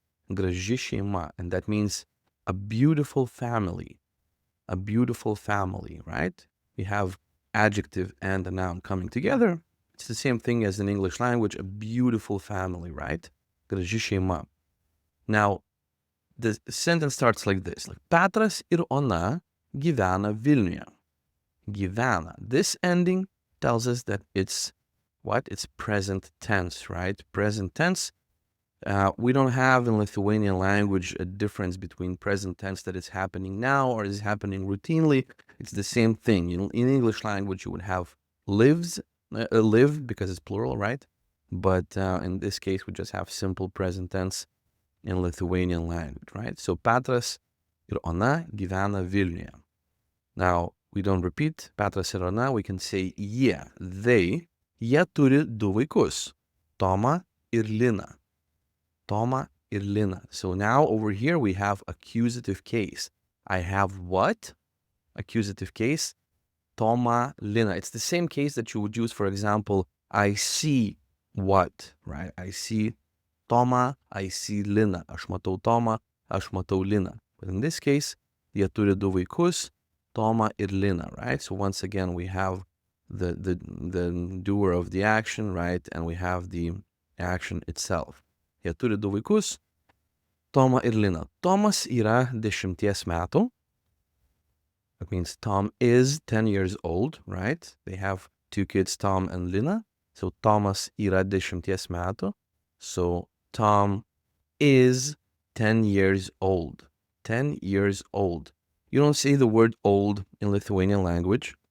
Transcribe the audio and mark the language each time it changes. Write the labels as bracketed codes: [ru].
[lt] Graži Šeima, [en] and that means a beautiful family. A beautiful family, right? We have adjective and a noun coming together. It's the same thing as in English language, a beautiful family, right? [lt] Graži Šeima. [en] Now, the sentence starts like this. [lt] Like, Petras ir ona gyvena Vilniuje. Gyvena. [en] This ending tells us that it's what? It's present tense, right? Present tense. We don't have in Lithuanian language a difference between present tense that is happening now or is happening routinely. It's the same thing. In English language, you would have lives, live because it's plural, right? But in this case, we just have simple present tense in Lithuanian language, right? So [lt] Petras ir ona gyvena Vilniuje. [en] Now, we don't repeat [lt] Petras ir ona. [en] We can say [lt] jie, [en] they. [lt] Jie turi du vaikus, Tomą ir Liną. Tomą ir Lina. [en] So now over here we have accusative case. I have what? Accusative case. Tomą, Lina. It's the same case that you would use, for example, I see what, right? I see Tomą, I see Lina. [lt] Aš matau Tomą, aš matau Liną. [en] But in this case, [lt] jie turi du vaikus, Tomą ir Liną, right? [en] So once again, we have the doer of the action, right? And we have the action itself. [lt] Jie turi du vaikus, Tomą ir Liną. Tomas yra 10 metų. [en] That means Tom is 10 years old, right? They have two kids, Tom and Lina. So [lt] Tomas yra 10 metų. [en] So Tom is 10 years old. 10 years old. You don't say the word old in Lithuanian language.